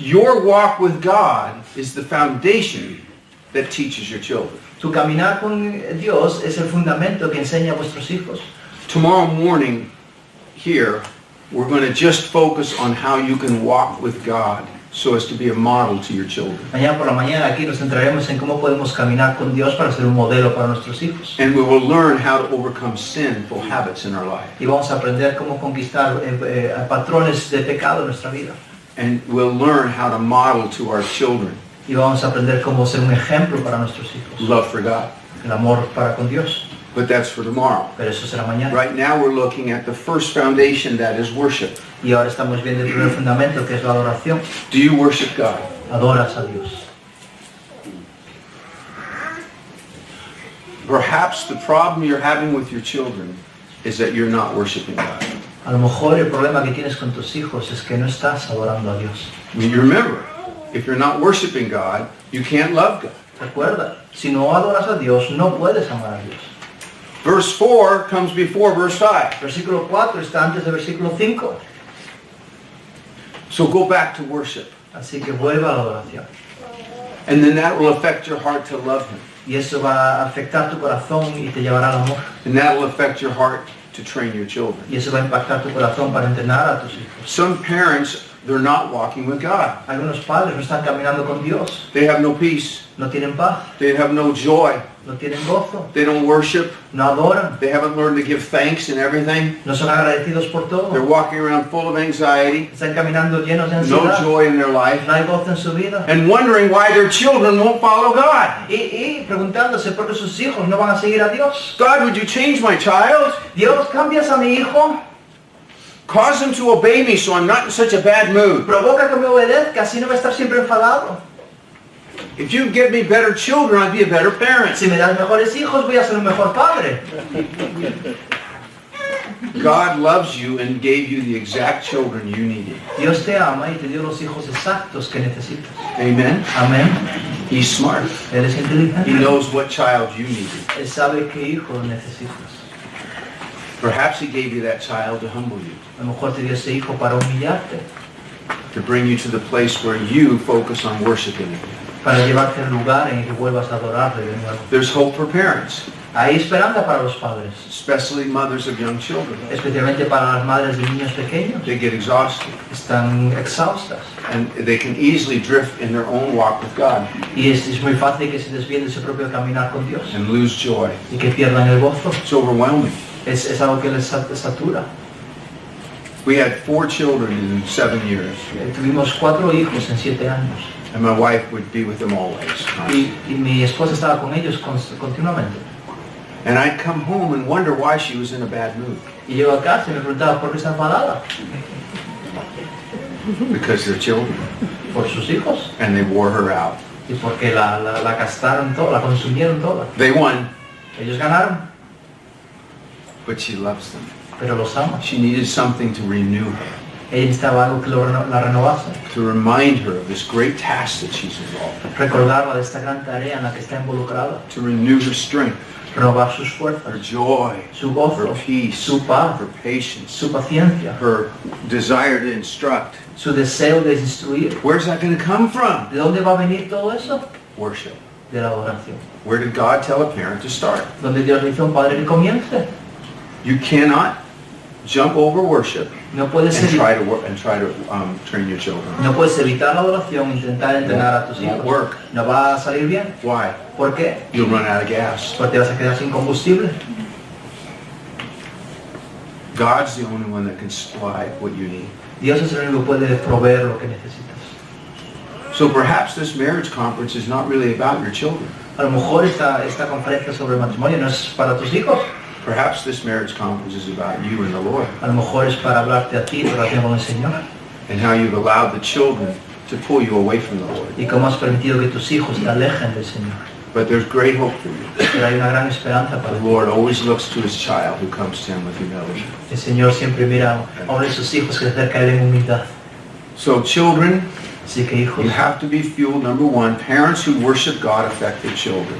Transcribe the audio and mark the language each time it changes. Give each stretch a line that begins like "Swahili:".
English: Your walk with God is the foundation that teaches your children.
Spanish: Tu caminar con Dios es el fundamento que enseña a vuestros hijos.
English: Tomorrow morning here, we're going to just focus on how you can walk with God so as to be a model to your children.
Spanish: Mañana por la mañana aquí nos centraremos en cómo podemos caminar con Dios para ser un modelo para nuestros hijos.
English: And we will learn how to overcome sinful habits in our life.
Spanish: Y vamos a aprender cómo conquistar patrones de pecado en nuestra vida.
English: And we'll learn how to model to our children
Spanish: Y vamos a aprender cómo ser un ejemplo para nuestros hijos.
English: love for God.
Spanish: El amor para con Dios.
English: But that's for tomorrow.
Spanish: Pero eso será mañana.
English: Right now we're looking at the first foundation, that is worship.
Spanish: Y ahora estamos viendo el primer fundamento, que es la adoración.
English: Do you worship God?
Spanish: Adoras a Dios.
English: Perhaps the problem you're having with your children is that you're not worshiping God.
Spanish: A lo mejor el problema que tienes con tus hijos es que no estás adorando a Dios.
English: I mean, you remember, if you're not worshiping God, you can't love God.
Spanish: Recuerda, si no adoras a Dios, no puedes amar a Dios.
English: Verse 4 comes before verse 5.
Spanish: Versículo 4 está antes del versículo 5.
English: So go back to worship.
Spanish: Así que vuelva a la adoración.
English: And then that will affect your heart to love Him.
Spanish: Y eso va a afectar tu corazón y te llevará al amor.
English: And that will affect your heart to train your children.
Spanish: Y eso va a impactar tu corazón para entrenar a tus hijos.
English: Some parents, they're not walking with God.
Spanish: Algunos padres no están caminando con Dios.
English: They have no peace.
Spanish: No tienen paz.
English: They have no joy.
Spanish: No tienen gozo.
English: They don't worship.
Spanish: No adoran.
English: They haven't learned to give thanks and everything.
Spanish: No son agradecidos por todo.
English: They're walking around full of anxiety,
Spanish: Están caminando llenos de
English: no
Spanish: ansiedad.
English: joy in their life,
Spanish: No hay gozo en su vida.
English: and wondering why their children won't follow God.
Spanish: Y preguntándose por qué sus hijos no van a seguir a Dios.
English: God, would you change my child?
Spanish: Dios, cambias a mi hijo.
English: Cause him to obey me so I'm not in such a bad mood.
Spanish: Provoca que me obedezca, así no va a estar siempre enfadado.
English: If you give me better children, I'd be a better parent.
Spanish: Si me das mejores hijos, voy a ser un mejor padre.
English: God loves you and gave you the exact children you needed.
Spanish: Dios te ama y te dio los hijos exactos que necesitas.
English: Amen?
Spanish: Amén.
English: He's smart.
Spanish: Él es
English: He
Spanish: inteligente.
English: knows what child you needed.
Spanish: Él sabe qué hijo necesitas.
English: Perhaps He gave you that child to humble you,
Spanish: A lo mejor te dio ese hijo para humillarte,
English: to bring you to the place where you focus on worshiping Him.
Spanish: para llevarte al lugar en el que vuelvas a adorarle de nuevo.
English: There's hope for parents,
Spanish: Hay esperanza para los padres,
English: especially mothers of young children.
Spanish: especialmente para las madres de niños pequeños.
English: They get exhausted,
Spanish: Están exhaustas
English: and they can easily drift in their own walk with God
Spanish: y es muy fácil que se desvíen de su propio caminar con Dios
English: and lose joy.
Spanish: y que pierdan el gozo.
English: It's overwhelming.
Spanish: Es algo que les satura.
English: We had 4 children in 7 years,
Spanish: Tuvimos 4 hijos en 7 años
English: and my wife would be with them always.
Spanish: y mi esposa estaba con ellos continuamente.
English: And I'd come home and wonder why she was in a bad mood,
Spanish: Y llego a casa y me preguntaba por qué está enfadada.
English: because they're children,
Spanish: Por sus hijos
English: and they wore her out.
Spanish: y porque la gastaron toda, la consumieron toda.
English: They won,
Spanish: Ellos ganaron,
English: but she loves them.
Spanish: pero los ama.
English: She needed something to renew her,
Spanish: Ella necesitaba algo que la renovase,
English: to remind her of this great task that she's involved in,
Spanish: recordarla de esta gran tarea en la que está involucrada,
English: to renew her strength,
Spanish: renovar sus
English: her
Spanish: fuerzas,
English: joy,
Spanish: su gozo,
English: her peace,
Spanish: su paz,
English: her patience,
Spanish: su paciencia,
English: her desire to instruct.
Spanish: su deseo de instruir.
English: Where's that going to come from?
Spanish: ¿De dónde va a venir todo eso?
English: Worship.
Spanish: De la adoración.
English: Where did God tell a parent to start?
Spanish: Donde Dios le dice a un padre que comience.
English: You cannot jump over worship
Spanish: No puedes
English: and
Spanish: evitar,
English: try to train your children.
Spanish: no puedes evitar la adoración, intentar entrenar a tus
English: Won't
Spanish: hijos.
English: work.
Spanish: No va a salir bien.
English: Why?
Spanish: ¿Por qué?
English: You'll run out of gas.
Spanish: Porque te vas a quedar sin combustible.
English: God's the only one that can supply what you need.
Spanish: Dios es el único que puede proveer lo que necesitas.
English: So perhaps this marriage conference is not really about your children.
Spanish: A lo mejor esta conferencia sobre el matrimonio no es para tus hijos.
English: Perhaps this marriage conference is about you and the Lord,
Spanish: A lo mejor es para hablarte a ti, tu relación con el Señor.
English: and how you've allowed the children to pull you away from the Lord.
Spanish: Y cómo has permitido que tus hijos te alejen del Señor.
English: But there's great hope for you.
Spanish: Pero hay una gran esperanza
English: The
Spanish: para ti.
English: Lord always looks to his child who comes to him with humility.
Spanish: El Señor siempre mira a uno de sus hijos que se acerca a él en humildad.
English: So children,
Spanish: Así que hijos,
English: you have to be fueled. Number one, parents who worship God affect their children.